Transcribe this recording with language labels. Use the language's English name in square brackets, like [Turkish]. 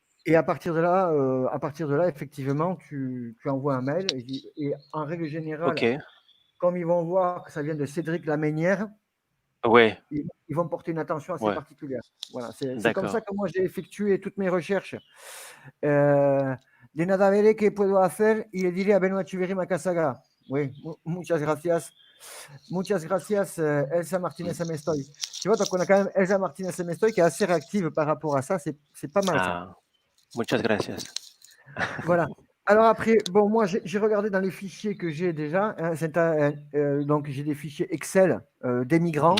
[French] Et à partir de là, effectivement, tu envoies un mail. Et en règle générale, Ok. comme ils vont voir que ça vient de Cédric Laménière, Ouais. ils vont porter une attention assez particulière. Voilà, c'est comme ça que moi j'ai effectué toutes mes recherches. [Spanish] De nada veré que puedo hacer y le diré a Benoît Tuveri Macasaga. Oui, muchas gracias. Muchas gracias, Elsa Martinez Amestoy. [French] Tu vois, donc on a quand même Elsa Martinez Amestoy qui est assez réactive par rapport à ça. C'est pas mal ça. [Spanish] Muchas gracias. [French] Voilà. Alors après, bon, moi j'ai regardé dans les fichiers que j'ai déjà. Donc j'ai des fichiers Excel des migrants.